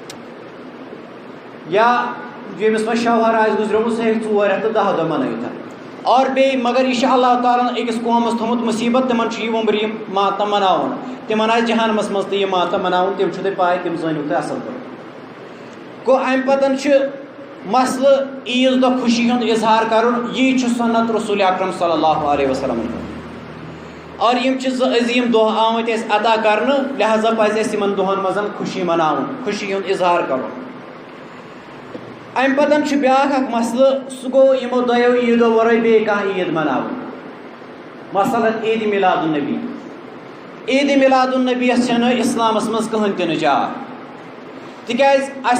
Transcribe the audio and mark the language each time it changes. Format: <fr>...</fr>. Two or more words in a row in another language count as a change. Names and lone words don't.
<ks>یا ییٚمِس وۄنۍ شوہر آسہِ گُزریومُت سُہ ہیٚکہِ 4 رٮ۪تھ تہٕ 10 دۄہ منٲوِتھ اور بیٚیہِ مگر یہِ چھُ اللہ تعالیٰ ہن أکِس قومس تھوٚمُت مُصیٖبت تِمن چھُ یہِ وُمبرِ یِم ماتم مناوُن تِمن آسہِ جہنمس منٛز تہِ یہِ ماتم مناوُن تِم چھُو تۄہہِ پاے تِم زٲنِو تُہۍ اصل پٲٹھۍ گوٚو امہِ پتہٕ چھُ مسلہٕ عیٖذ دۄہ خوشی ہُنٛد اظہار کرُن یی چھُ سُنت رسول اکرم</ks> <ar>صلی اللہ علیہ وسلم</ar> <ks>اور یِم چھِ 2 عظیٖم دۄہ آمٕتۍ اَسہِ عطا کرنہٕ لہذا پزِ اَسہِ یِمن دۄہن منٛز خوشی مناوُن خوشی ہُنٛد اظہار کرُن امہِ پتہٕ چھُ بیٛاکھ اکھ مسلہٕ سُہ گوٚو یِمو دۄیو عیٖدو ورٲے بیٚیہِ کانٛہہ عیٖد مناوٕنۍ مثلاً عیٖدِ میلاد النبی عیٖدِ میلاد النبی یس چھنہٕ اسلامس منٛز کٕہٕنۍ تہِ نہٕ جاے تِکیٛازِ اَسہِ</ks>